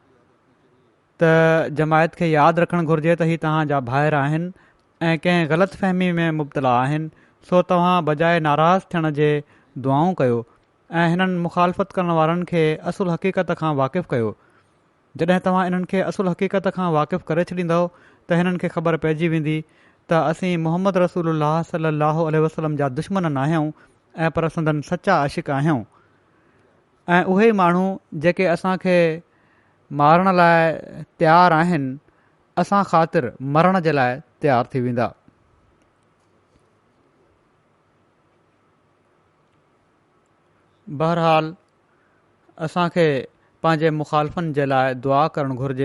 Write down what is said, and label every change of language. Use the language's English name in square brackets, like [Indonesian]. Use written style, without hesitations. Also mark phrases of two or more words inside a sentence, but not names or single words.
[Sindhi] त जमायत खे यादि रखणु घुरिजे त ही तव्हांजा भाइर आहिनि ऐं कंहिं ग़लतफ़हमी में मुब्तला आहिनि। सो तव्हां बजाए नाराज़ थियण जे दुआऊं कयो ऐं हिननि मुखालफ़त करण वारनि खे असुल हक़ीक़त खां वाक़िफ़ु कयो। जॾहिं तव्हां इन्हनि खे असुल हक़ीक़त खां वाक़िफ़ु करे छॾींदव त हिननि खे ख़बर पइजी वेंदी त असीं मुहम्मद रसूलुल्लाह [Arabic] صلى الله عليه وسلم [Sindhi] जा दुश्मन न आहियूं ऐं पर संदन सचा आशिक़ आहियूं। ऐं उहे ई माण्हू जेके असांखे मारण लाइ तयारु आहिनि, असां ख़ातिर मरण जे लाइ तयारु थी वेंदा। बहरहाल असांखे पंहिंजे मुखालफ़नि जे लाइ दुआ करणु घुरिजे।